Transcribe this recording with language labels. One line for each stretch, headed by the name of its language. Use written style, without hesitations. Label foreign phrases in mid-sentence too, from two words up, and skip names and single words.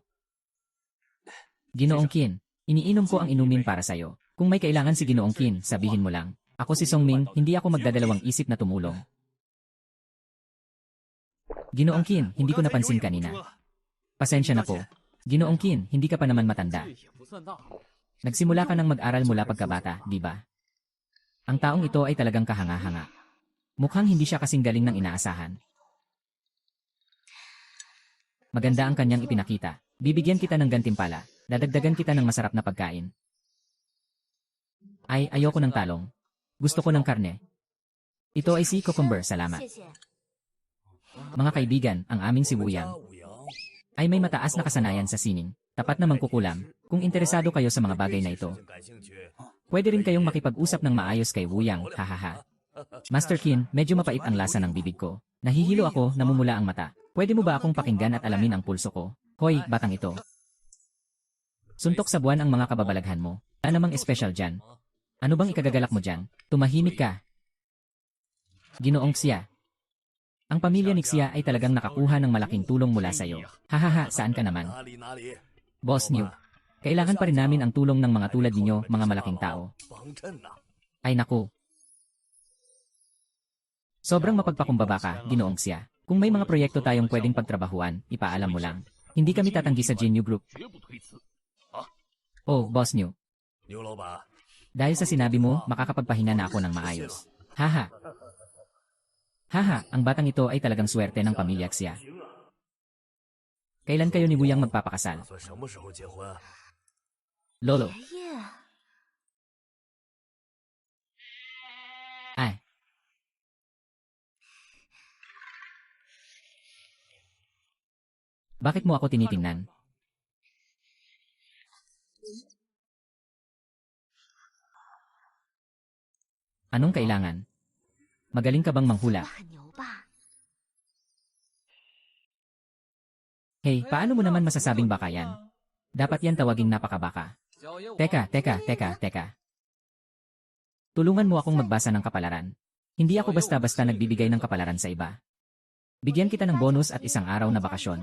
Filipino: Ginoong Qin, iniinom ko ang inumin para sa'yo. Kung may kailangan si Ginoong Qin, sabihin mo lang. Ako si Song Ming, hindi ako magdadalawang isip na tumulong. Ginoong Qin, hindi ko napansin kanina. Pasensya na po. Ginoong Qin, hindi ka pa naman matanda.
Chinese: 这也不算大。
Filipino: Nagsimula ka ng mag-aral mula pagkabata, di ba? Ang taong ito ay talagang kahanga-hanga. Mukhang hindi siya kasing galing ng inaasahan. Maganda ang kanyang ipinakita. Bibigyan kita ng gantimpala. Dadagdagan kita ng masarap na pagkain. Ay, ayoko ng talong. Gusto ko ng karne. Ito ay si Cucumber, salamat.
Chinese: 谢谢。
Filipino: Mga kaibigan, ang aming si
Chinese: 我们
Filipino: Wuyang
Chinese: 家五羊
Filipino: ay may mataas na kasanayan sa sining. Tapat na mangkukulam. Kung interesado kayo sa mga bagay na ito,
Chinese: 感兴趣，
Filipino: pwede rin kayong makipag-usap ng maayos kay Wuyang, hahaha. Master Qin, medyo mapait ang lasa ng bibig ko. Nahihilo ako, namumula ang mata. Pwede mo ba akong pakinggan at alamin ang pulso ko? Hoy, batang ito. Suntok sa buwan ang mga kababalaghan mo. Ano namang espesyal dyan? Ano bang ikagagalak mo dyan? Tumahimik ka. Ginoong Xia. Ang pamilya ni Xia ay talagang nakakuha ng malaking tulong mula sa'yo. Hahaha, saan ka naman?
Chinese: 哪里哪里，
Filipino: Boss New. Kailangan pa rin namin ang tulong ng mga tulad ninyo, mga malaking tao.
Chinese: 帮衬呐。
Filipino: Ay naku. Sobrang mapagpakumbaba ka, Ginoong Xia. Kung may mga proyekto tayong pwedeng pagtrabahuan, ipaalam mo lang. Hindi kami tatanggi sa Jinyu Group.
Chinese: 绝不推辞。
Filipino: Oh, Boss New.
Chinese: 牛老板，
Filipino: Dahil sa sinabi mo, makakapagpahinga na ako ng maayos. Haha. Haha, ang batang ito ay talagang swerte ng pamilya Xia. Kailan kayo ni Wuyang
Chinese: 打
Filipino: magpapakasal?
Chinese: 算什么时候结婚？
Filipino: Lolo,
Chinese: 爷爷，
Filipino: ay. Bakit mo ako tinitingnan? Anong kailangan? Magaling ka bang
Chinese: 我
Filipino: manghula?
Chinese: 很牛吧？
Filipino: Hey, paano mo naman masasabing baka yan? Dapat yan tawaging napakabaka.
Chinese: 小爷我
Filipino: Teka. Tulungan mo akong magbasa ng kapalaran. Hindi ako basta-basta nagbibigay ng kapalaran sa iba. Bigyan kita ng bonus at 1 araw na bakasyon.